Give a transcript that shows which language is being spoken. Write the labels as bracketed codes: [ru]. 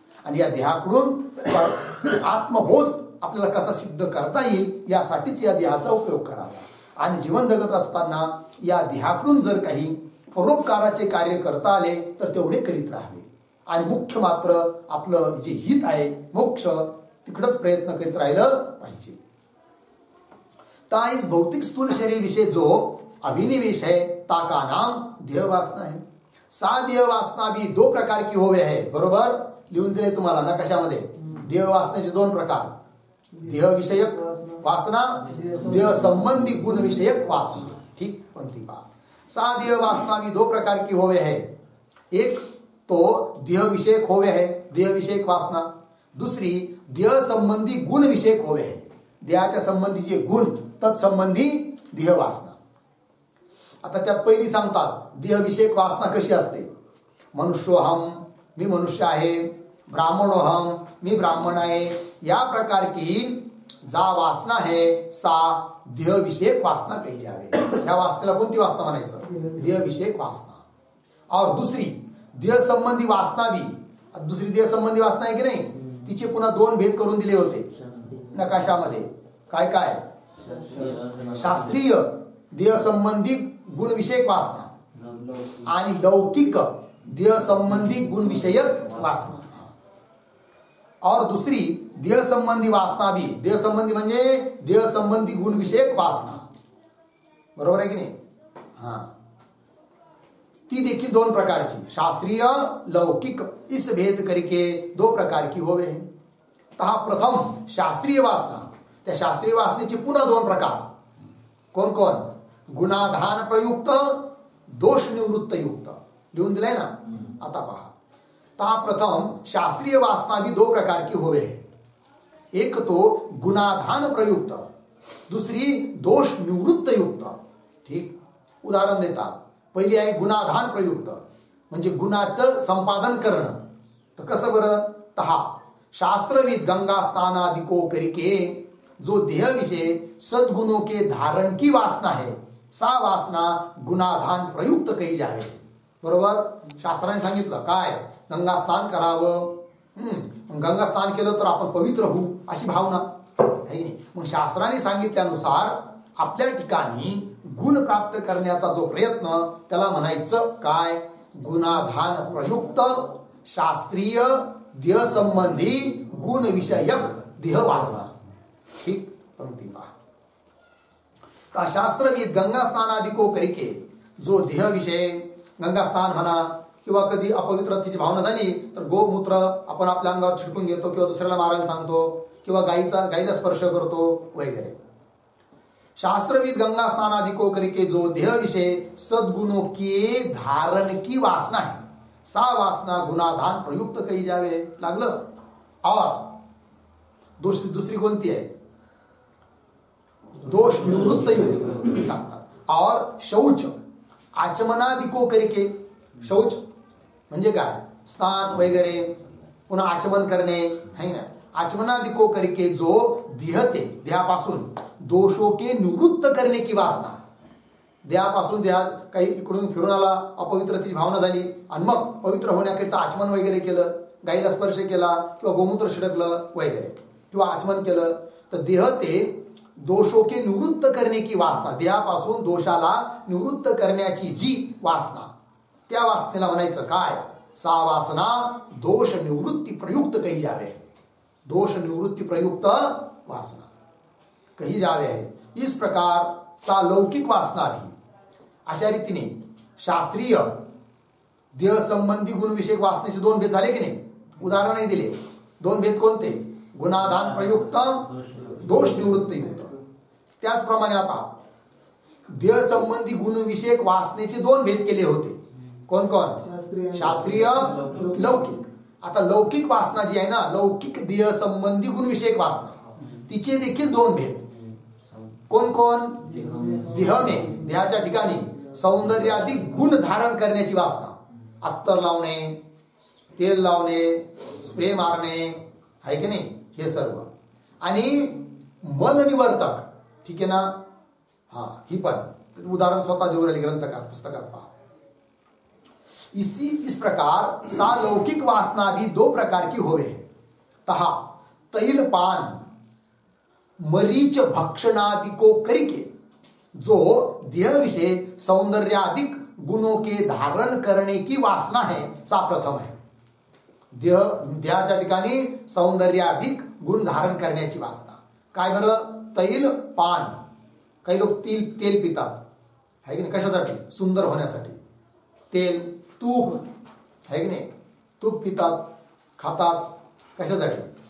[mr] आणि या देहाकडून आत्मबोध आपल्याला कसा सिद्ध करता येईल यासाठीच या देहाचा उपयोग करावा. आणि जीवन जगत असताना या देहाकडून जर काही परोपकाराचे कार्य करता आले तर तेवढे करीत राहावे. आणि मुख्य मात्र आपलं जे हित आहे, मोक्ष, तिकडच प्रयत्न करीत राहिलं पाहिजे. [hi] ता इस भौतिक स्थूल शरीर विषय जो अभिनिवेश है ताका नाम देहवासना है. सा देहवासना भी 2 प्रकार की होवे है. [mr] बरोबर लिहून दिले तुम्हाला नकाशामध्ये. देहवासनेचे 2 प्रकार, देह विषयक वासना, देह संबंधी गुण विषयक वासना. ठीक पंक्ति पा. [hi] सा देहवासना भी 2 प्रकार की होवे है. एक तो देह विषयक होवे है, देह विषयक वासना. दुसरी देह संबंधी गुण विषयक होवे है. [mr] देहाच्या संबंधी जे गुण तत्संबंधी देहवासना. आता त्यात पहिली सांगतात देहविषयक वासना कशी असते. मनुष्योहम, मी मनुष्य आहे. ब्राह्मणोहम, मी ब्राह्मण आहे. [hi] या प्रकार की जा वासना है सा देह विषयक वासना कही जावे. [mr] या वासनेला कोणती वासना म्हणायचं, देह विषयक वासना. [hi] और दुसरी देह संबंधी वासना भी, [mr] दुसरी देह संबंधी वासना आहे की नाही, तिचे पुन्हा 2 भेद करून दिले होते नकाशामध्ये. काय काय, शास्त्रीय देह संबंधी गुण विषयक वासना आणि लौकिक देह संबंधी गुण विषयक वासना. [hi] और दुसरी देह संबंधी वासना भी, [mr] देह संबंधी म्हणजे देह संबंधी गुण विषयक वासना, बरोबर आहे की नाही? हा, ती देखील दोन प्रकारची, शास्त्रीय लौकिक, [hi] इस भेद करके दो प्रकार की होवे. तहा प्रथम शास्त्रीय वासना, [mr] त्या शास्त्रीय वासनेचे पुन्हा दोन प्रकार. कोण कोण? गुणाधान प्रयुक्त, दोष निवृत्त युक्त. लिहून दिलाय ना? आता पहा. [hi] तहा प्रथम शास्त्रीय वासना भी दो प्रकार की होवे. एक तो गुणाधान प्रयुक्त, दुसरी दोष निवृत्त युक्त. [mr] ठीक, उदाहरण देतात. पहिली आहे गुणाधान प्रयुक्त, म्हणजे गुणाचं संपादन करणं. तर कसं बरं? [hi] तहा शास्त्रविद गंगा स्नानादिको करके जो देह विषय सद्गुणों के धारण की वासना है, सा वासना गुणाधान प्रयुक्त कही जावे. [mr] बरोबर? शास्त्राने सांगितलं काय? गंगा स्नान करावं. गंगा स्नान केलं तर आपण पवित्र होऊ, अशी भावना आहे की नाही? मग शास्त्राने सांगितल्यानुसार आपल्या ठिकाणी गुण प्राप्त करण्याचा जो प्रयत्न, त्याला म्हणायचं काय? गुणाधान प्रयुक्त शास्त्रीय देह संबंधी गुण विषयक देह वासना. ठीक, पंक्ती पहा. [hi] तर शास्त्रविद गंगा स्नानादिको करके जो देह विषय, [mr] गंगा स्नान म्हणा किंवा कधी अपवित्रतेची भावना झाली तर गोमूत्र आपण आपल्या अंगावर छिटकून घेतो किंवा दुसऱ्याला मारायला सांगतो किंवा गायीला स्पर्श करतो वगैरे. [hi] शास्त्रविद गंगा स्नानादिको करके जो देह विषय सद्गुणों के धारण की वासना है, सा वासना गुणाधान प्रयुक्त कही जावे. [mr] लागलं? और दुसरी कोणती आहे? दोष निवृत्त युक्त सांगतात. [hi] और शौच आचमनादिको करके, [mr] शौच म्हणजे काय? स्नान वगैरे, पुन्हा आचमन करणे है ना. [hi] आचमनादिको करके जो देहते, देहापासून दोषों के निवृत्त करने की वासना. [mr] देहापासून देहात काही इकडून फिरून आला, अपवित्रतेची भावना झाली आणि मग पवित्र होण्याकरिता आचमन वगैरे केलं, गायीला स्पर्श केला किंवा गोमूत्र शिडकलं वगैरे किंवा आचमन केलं, तर [hi] देह ते दोषों के निवृत्त करने की वासना, [mr] देहापासून दोषाला निवृत्त करण्याची जी वासना, त्या वासनेला म्हणायचं काय? [hi] सा वासना दोष निवृत्ती प्रयुक्त कही जावे. दोष निवृत्ती प्रयुक्त वासना कही जावे है. इस प्रकार सा लौकिक वासना भी. [mr] अशा रीतीने शास्त्रीय देह संबंधी गुण विषयक वासनेचे दोन भेद झाले की नाही? उदाहरणही दिले. दोन भेद कोणते? गुणाधान प्रयुक्त, दोष निवृत्त युक्त. त्याचप्रमाणे आता देह संबंधी गुण विषयक वासनेचे दोन भेद केले होते. कोण कोण? शास्त्रीय, लौकिक. आता लौकिक वासना जी आहे ना, लौकिक देह संबंधी गुण विषयक वासना, तिचे देखील दोन भेद. कोण कोण? देहने, देहाच्या ठिकाणी सौंदर्यादी गुण धारण करण्याची वासना. अत्तर लावणे, तेल लावणे, स्प्रे मारणे, आहे की नाही, हे सर्व. आणि मल निवर्तक, ठीक आहे ना. हा, ही पण उदाहरण स्वतः देऊ राहिले ग्रंथकार, पुस्तकात पहा. [hi] इस प्रकार सा लौकिक वासना भी दो प्रकार की होवे है. तहा तैल पान मरीच भक्षणादिको करके जो देह विषय सौंदर्यादिक गुणों के धारण करने की वासना है, सा प्रथम है. [mr] देहाच्या ठिकाणी सौंदर्याधिक गुण धारण करण्याची वासना. काय बरं? तैल पान. काही लोक तेल पितात, आहे की नाही, कशासाठी? सुंदर होण्यासाठी. तेल, तूप, आहे की नाही, तूप पितात, खातात, कशासाठी?